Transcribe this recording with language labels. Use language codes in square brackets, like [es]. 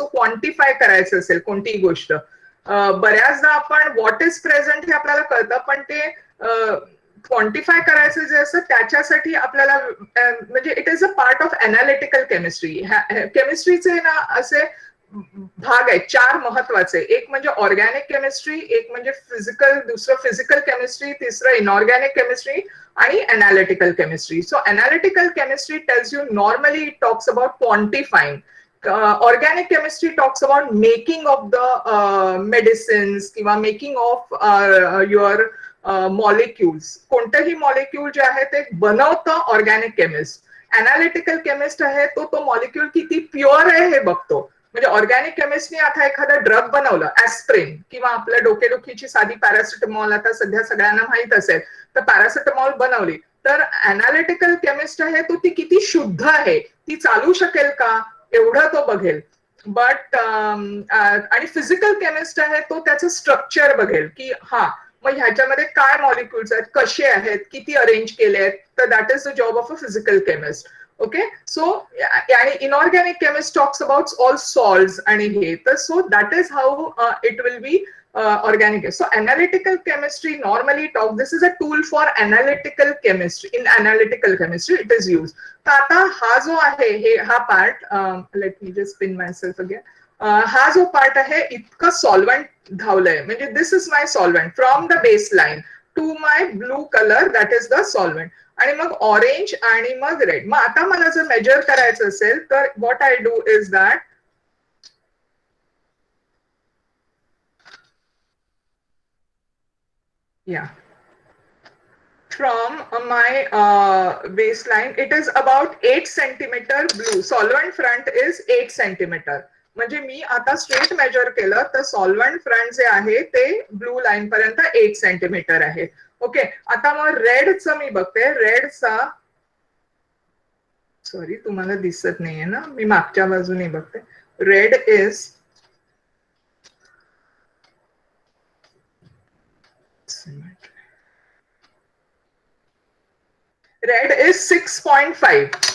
[mr] So quantify करायचं असेल कोणतीही गोष्ट, बऱ्याचदा आपण [en] what is present [mr] हे आपल्याला कळतं, पण ते क्वांटिफाय करायचं जे असतं त्याच्यासाठी आपल्याला म्हणजे [en] It is a part of analytical chemistry. [mr] केमिस्ट्रीचे ना असे भाग आहेत 4 महत्वाचे. एक म्हणजे ऑर्गॅनिक केमिस्ट्री, एक म्हणजे फिजिकल, दुसरं फिजिकल केमिस्ट्री, तिसरं इनऑर्गॅनिक केमिस्ट्री आणि analytical chemistry. [en] So analytical chemistry tells you normally it talks about quantifying. Organic chemistry talks about making of the medicines [mr] किंवा [en] Making of your molecules. [mr] कोणतंही मॉलिक्यूल जे आहे ते बनवतं ऑर्गॅनिक केमिस्ट. अनालिटिकल केमिस्ट आहे तो मॉलिक्यूल किती प्युअर आहे हे बघतो. म्हणजे ऑर्गॅनिक केमिस्टने आता एखादं ड्रग बनवलं, ऍस्प्रिन किंवा आपल्या डोकेदुखीची साधी पॅरासिटामॉल आता सध्या सगळ्यांना माहित असेल, तर पॅरासिटामॉल बनवली. तर अनालिटिकल केमिस्ट आहे तो ती किती शुद्ध आहे, ती चालू शकेल का, एवढं तो बघेल. बट आणि फिजिकल केमिस्ट आहे तो त्याचं स्ट्रक्चर बघेल की हा मग ह्याच्यामध्ये काय मॉलिक्युल्स आहेत, कसे आहेत, किती अरेंज केले आहेत. [en] तर that is the job of a physical chemist. Okay, so आणि inorganic chemist talks about all salts आणि हे. तर so that is how it will be organic. So analytical chemistry normally talk, this is a tool for analytical chemistry. In analytical chemistry it is used. [mr] तर आता हा जो आहे हे हा part, [en] Let me just spin myself again. [mr] हा जो part आहे इतकं सॉल्वंट धावलंय, म्हणजे [en] This is my solvent from the baseline to my blue colour, that is the solvent. [mr] आणि मग ऑरेंज आणि मग रेड. मग आता मला जर मेजर करायचं असेल तर [en] What I do is that, yeah, from my baseline it is about 8 centimeter blue. Solvent front is 8 centimeter. [mr] म्हणजे मी आता स्ट्रेट मेजर केलं तर सॉल्वंट फ्रंट जे आहे ते ब्लू लाईन पर्यंत 8 सेंटीमीटर आहे. ओके, आता मग रेडचं मी बघते. रेडचा, सॉरी तुम्हाला दिसत नाहीये ना, मी मागच्या बाजूने बघते. [en] Red is red is 6.5.